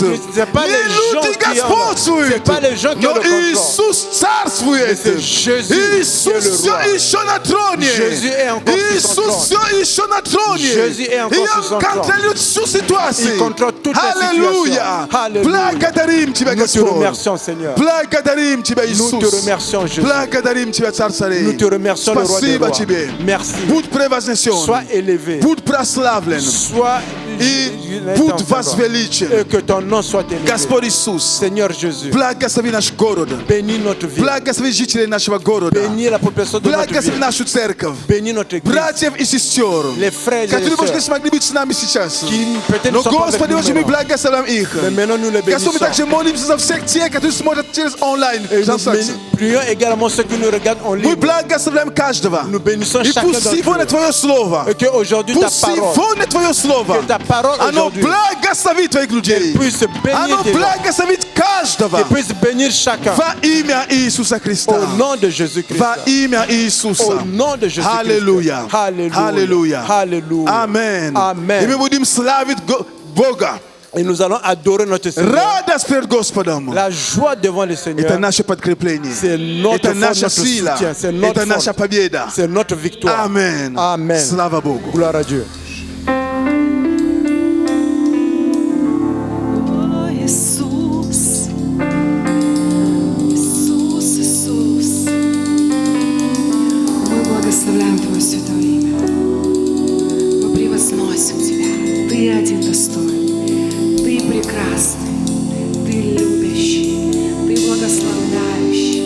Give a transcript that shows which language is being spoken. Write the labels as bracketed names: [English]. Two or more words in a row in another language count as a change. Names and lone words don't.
[French] C'est pas [Russian] Не [French] les gens [Russian] люди [French] qui ont- [Russian] господствуют. [French] c'est pas les gens qui ont [Russian] Но [French] le contrôle. [Russian] Иисус царствует. [French] Mais c'est Jésus qui est [Russian] Иисус [French] le [Russian] все [French] roi. [Russian] еще на троне. [French] Jésus est encore sur son [Russian] Иисус [French] trône. [Russian] все еще на троне. [French] Jésus est encore [Russian] И [French] sur son [Russian] Он [French] trône. [Russian] контролирует всю ситуацию. [French] Il contrôle toutes les [Russian] Аллилуйя. [French] situations. Alléluia. [Russian] Благодарим Тебя, [French] Nous te [Russian] Господь. [French] remercions, Seigneur. [Russian] Благодарим Тебя, [French] Nous te [Russian] Иисус. [French] remercions, Jésus. [Russian] Благодарим Тебя, Царь царей. [French] Nous te remercions, le roi des [Russian] Спасибо [French] rois. [Russian] Тебе. [French] Merci. [Russian] Будь превознесен. [French] Sois élevé. [Russian] Будь прославлен. [French] Sois [Russian] И будь возвеличен. [French] Et que ton nom soit élevé. [Russian] Господь Иисус, [French] Seigneur Jésus, [Russian] благослови наш город. [French] bénis notre vie. [Russian] Благослови жителей нашего города. [French] Bénis la population de notre [Russian] Благослови [French] ville. [Russian] нашу церковь. [French] Bénis notre église. [Russian] Братьев и сестер, [French] Les frères et les [Russian] которые, может, не [French] sœurs [Russian] смогли быть с нами сейчас. [French] qui peut-être [Russian] Но, [French] ne sont pas avec [Russian] Господи, [French] nous [Russian] очень мы [French] maintenant. [Russian] благословляем их. [French] Mais maintenant nous les [Russian] Господь, мы [French] bénissons. [Russian] также молимся за всех тех, которые смотрят через онлайн [French] Et nous [Russian] трансляцию. [French] prions également ceux qui nous regardent en [Russian] Мы [French] ligne. [Russian] благословляем каждого. [French] Nous bénissons [Russian] И [French] chacun [Russian] пусть [French] d'entre [Russian] сегодня [French] eux. [Russian] Твое Слово, [French] Et qu'aujourd'hui ta [Russian] пусть [French] parole, [Russian] сегодня Твое Слово, [French] que ta parole [Russian] оно [French] aujourd'hui [Russian] благословит Твоих людей. [French] puisse bénir [Russian] Оно [French] tes gens, [Russian] благословит каждого. [French] que puisse bénir chacun. [Russian] Во имя Иисуса Христа. [French] Au nom de Jésus-Christ. [Russian] Во имя Иисуса. [French] Au nom de Jésus-Christ. [Russian] Аллилуйя. [French] Alléluia. [Russian] Аллилуйя. [French] Alléluia. [Russian] Amen. [French] Amen. [Russian] И мы будем славить Бога. [French] Et nous allons adorer notre Seigneur. [Russian] Радость перед Господом. [French] La joie devant le [Russian] Это [French] Seigneur, [Russian] наше подкрепление. [French] c'est notre [Russian] Это [French] force, [Russian] наша [French] notre [Russian] сила. [French] soutien, c'est notre [Russian] Это наша [French] force, [Russian] победа. [French] c'est notre victoire. [Russian] Amen. [French] Amen. [Russian] Слава Богу. [French] Gloire à Dieu. [Russian] О, Иисус, Иисус, Иисус, мы благословляем Твое святое имя, мы превозносим Тебя, Ты один достоин, Ты прекрасный, Ты любящий, Ты благословляющий.